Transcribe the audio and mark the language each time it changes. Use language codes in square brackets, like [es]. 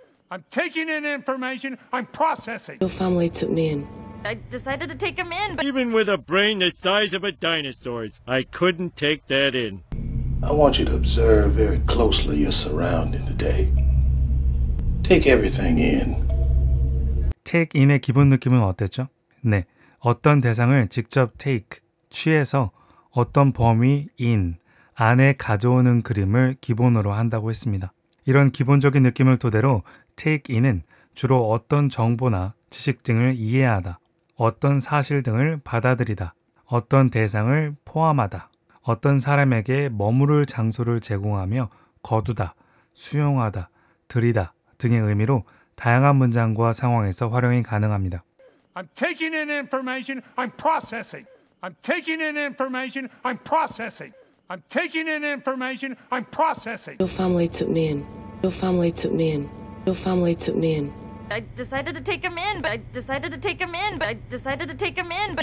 [en] I'm taking in information. I'm processing. Your family took me in. I decided to take him in, but Even with a brain the size of a dinosaur's, I couldn't take that in. I want you to observe very closely your surrounding today. Take everything in. [ko] take in의 기본 느낌은 어땠죠? 네, 어떤 대상을 직접 take, 취해서 어떤 범위 in, 안에 가져오는 그림을 기본으로 한다고 했습니다. 이런 기본적인 느낌을 토대로 take in은 주로 어떤 정보나 지식 등을 이해하다, 어떤 사실 등을 받아들이다, 어떤 대상을 포함하다, 어떤 사람에게 머무를 장소를 제공하며 거두다, 수용하다, 들이다 등의 의미로 다양한 문장과 상황에서 활용이 가능합니다. [en] I'm taking in information. I'm processing. I'm taking in information. I'm processing. I'm taking in information. I'm processing. Your family took me in. Your family took me in. Your family took me in. I decided to take him in, but I decided to take him in, but I decided to take him in, but